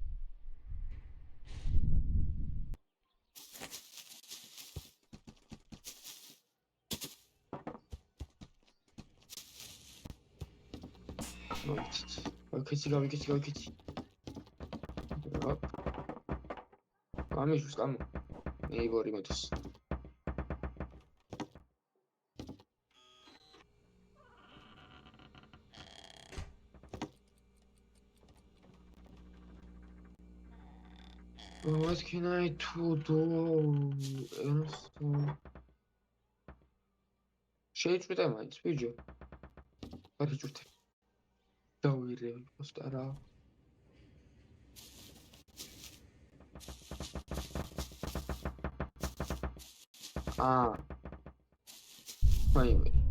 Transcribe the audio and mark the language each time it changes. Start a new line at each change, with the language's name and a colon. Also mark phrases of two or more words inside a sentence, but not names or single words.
Georgian: Გავიქეცი. ამიშვის კამო. ნეიბორი მოდის.
English: What can I do?
Georgian: შეიწვიტე მაინც, ბიჭო. არ იჭვიტე. დავირევი პოსტა რა. მაიმე.